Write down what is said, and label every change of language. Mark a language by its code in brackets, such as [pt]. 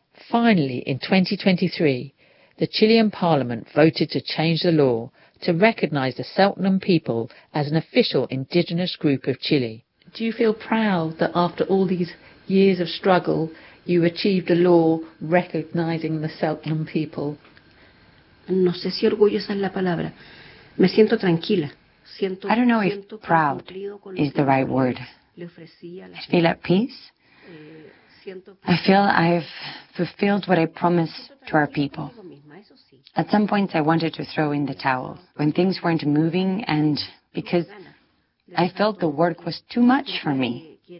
[en] Finally, in 2023, the Chilean Parliament voted to change the law to recognize the Seltenham people as an official indigenous group of Chile. Do you feel proud that after all these years of struggle, you achieved a law recognizing the Seltenham people? [es] No sé si orgullosa es la palabra. Me siento tranquila. [en] I don't know if proud is the right word. I feel at peace. I feel I've fulfilled what I promised to our people. At some point, I wanted to throw in the towel when things weren't moving and because I felt the work was too much for me.